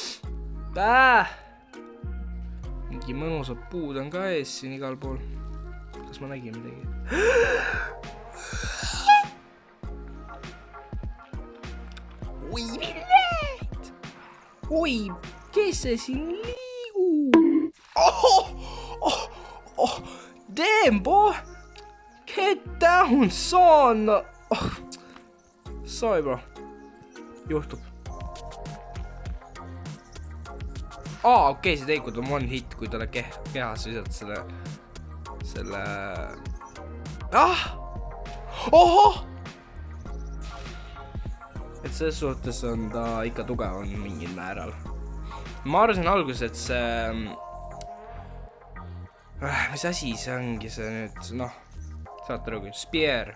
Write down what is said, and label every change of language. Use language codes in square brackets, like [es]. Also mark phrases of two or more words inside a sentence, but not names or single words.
[et] Mingi mõnusad puud on ka ees siin igal pool. Kas ma nägin midagi? Oi, millet! Oi, kes see siin liigub? [en] Damn, boy! Get down, son! Sorry, bro. [et] Juhtub. Okei, see tegelikult on [en] one hit, [et] kui talle kehas visad selle... Et selles suhtes on ta ikka tugev on mingil määral. Ma arvasin alguses, et see... mis asi see ongi see nüüd, saate aru küll, spear.